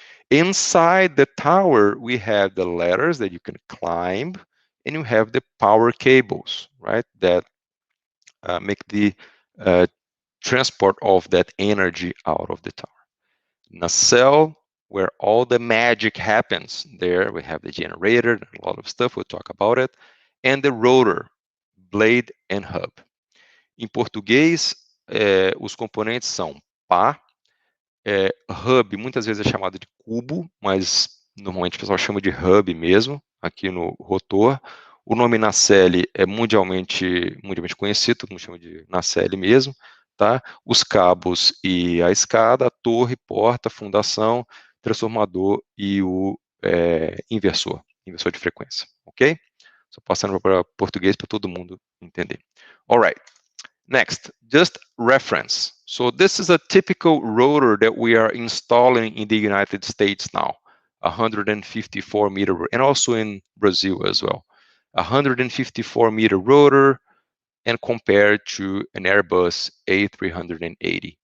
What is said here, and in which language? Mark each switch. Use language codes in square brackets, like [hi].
[en] Inside the tower, we have the ladders that you can climb, and you have the power cables, right? That make the transport of that energy out of the tower. Nacelle, where all the magic happens. There we have the generator, a lot of stuff, we'll talk about it. And the rotor, blade and hub. [pt] Em português, os componentes são pá, hub, muitas vezes é chamado de cubo, mas normalmente o pessoal chama de hub mesmo, aqui no rotor. O nome nacelle é mundialmente conhecido, todo mundo chama de nacelle mesmo, tá? Os cabos e a escada, a torre, porta, fundação, transformador e o inversor de frequência, ok? Só passando para português para todo mundo entender. [en] All right. Next, just reference. So this is a typical rotor that we are installing in the United States now, 154 meter, and also in Brazil as well. 154 meter rotor, and compared to an Airbus A380.